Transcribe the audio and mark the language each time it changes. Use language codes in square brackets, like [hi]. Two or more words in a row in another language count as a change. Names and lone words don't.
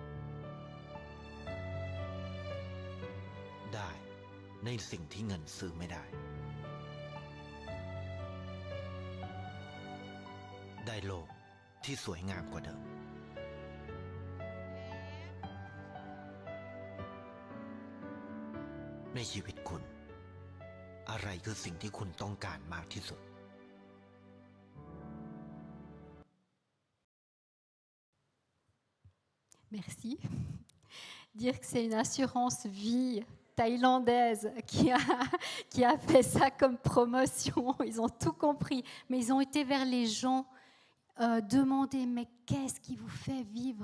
[th] ได้ในสิ่งที่เงินซื้อไม่ได้ได้โลกที่สวยงามกว่าเดิมในชีวิตคุณอะไรคือสิ่งที่คุณต้องการมากที่สุด [fr] Merci. Dire que c'est une assurance vie thaïlandaise qui a fait ça comme promotion. Ils ont tout compris, mais ils ont été vers les gens demander mais qu'est-ce qui vous fait vivre?